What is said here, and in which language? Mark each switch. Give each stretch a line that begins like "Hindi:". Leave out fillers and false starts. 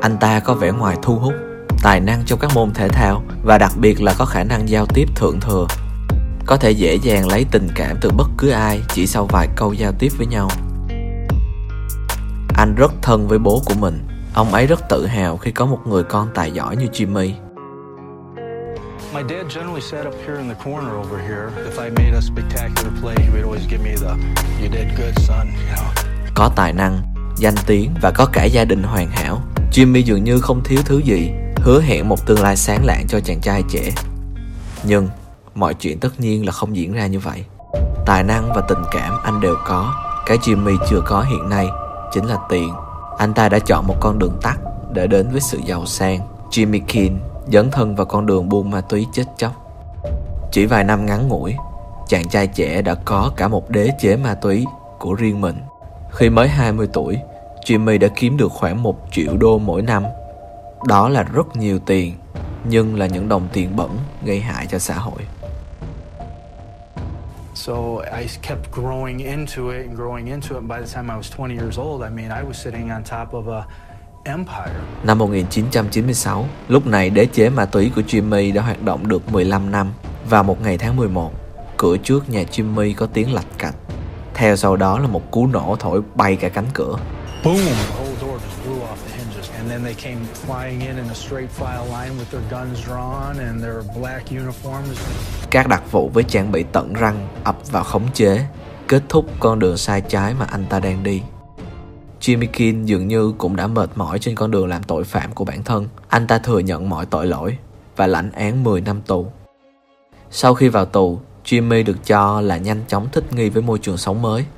Vietnamese: Anh ta có vẻ ngoài thu hút, tài năng trong các môn thể thao và đặc biệt là có khả năng giao tiếp thượng thừa. Có thể dễ dàng lấy tình cảm từ bất cứ ai chỉ sau vài câu giao tiếp với nhau. Anh rất thân với bố của mình. Ông ấy rất tự hào khi có một người con tài giỏi như Jimmy.
English: My dad generally sat up here in the corner over here. If I made a spectacular play, he would always give me the "You did good, son."
Vietnamese: Có tài năng, danh tiếng và có cả gia đình hoàn hảo, Jimmy dường như không thiếu thứ gì, hứa hẹn một tương lai sáng lạn cho chàng trai trẻ. Nhưng mọi chuyện tất nhiên là không diễn ra như vậy. Tài năng và tình cảm anh đều có. Cái Jimmy chưa có hiện nay chính là tiền. Anh ta đã chọn một con đường tắt để đến với sự giàu sang. Jimmy King dấn thân vào con đường buôn ma túy chết chóc. Chỉ vài năm ngắn ngủi, chàng trai trẻ đã có cả một đế chế ma túy của riêng mình. Khi mới 20 tuổi, Jimmy đã kiếm được khoảng 1 triệu đô mỗi năm. Đó là rất nhiều tiền, nhưng là những đồng tiền bẩn gây hại cho xã hội.
English: So I kept growing into it and growing into it. By the time I was 20 years old, I mean I was sitting on top of a empire.
Vietnamese: Năm 1996, lúc này đế chế ma túy của Jimmy đã hoạt động được 15 năm. Vào một ngày tháng 11, cửa trước nhà Jimmy có tiếng lạch cạch. Theo sau đó là một cú nổ thổi bay cả cánh cửa.
English: Boom! The whole door just blew off the hinges, and then they came flying in a straight file line with their guns drawn and their black uniforms.
Vietnamese: Các đặc vụ với trang bị tận răng ập vào khống chế, kết thúc con đường sai trái mà anh ta đang đi. Jimmy King dường như cũng đã mệt mỏi trên con đường làm tội phạm của bản thân. Anh ta thừa nhận mọi tội lỗi và lãnh án 10 năm tù. Sau khi vào tù, Jimmy được cho là nhanh chóng thích nghi với môi trường sống mới.